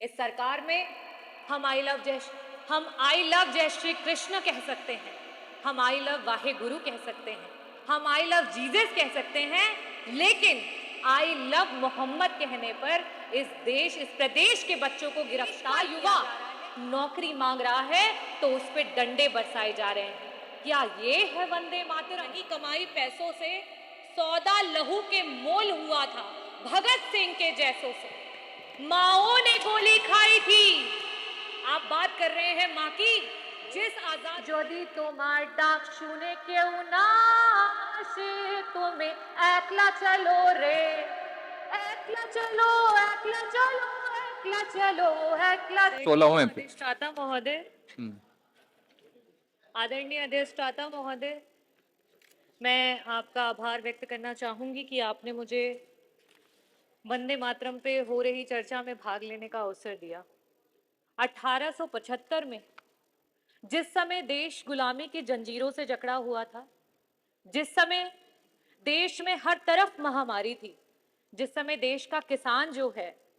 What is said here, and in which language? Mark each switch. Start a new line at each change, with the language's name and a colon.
Hindi: इस सरकार में हम आई लव जय श्री कृष्ण कह सकते हैं, हम आई लव वाहे गुरु कह सकते हैं, हम आई लव जीसस कह सकते हैं, लेकिन आई लव मोहम्मद कहने पर इस प्रदेश के बच्चों को गिरफ्तार युवा नौकरी मांग रहा है तो उस पर डंडे बरसाए जा रहे हैं। क्या ये है वंदे मातरम? की कमाई पैसों से सौदा लहू के मोल हुआ था भगत सिंह के जैसों से, माओ ने गोली खाई थी। आप बात कर रहे हैं माँ की, जिस आजाद
Bangla: যদি তোমার ডাক শুনে কেউ না আসে তুমি একলা চলো রে, একলা চলো, একলা চলো, একলা चलो, একলা।
Hindi: 16वें पे। अधिष्ठाता महोदय, आदरणीय अधिष्ठाता महोदय, मैं आपका आभार व्यक्त करना चाहूंगी कि आपने मुझे वंदे मातरम पे हो रही चर्चा में भाग लेने का अवसर दिया। 1875 में जिस समय देश गुलामी की जंजीरों से जकड़ा हुआ था, जिस समय देश में हर तरफ महामारी थी, जिस समय देश का किसान जो है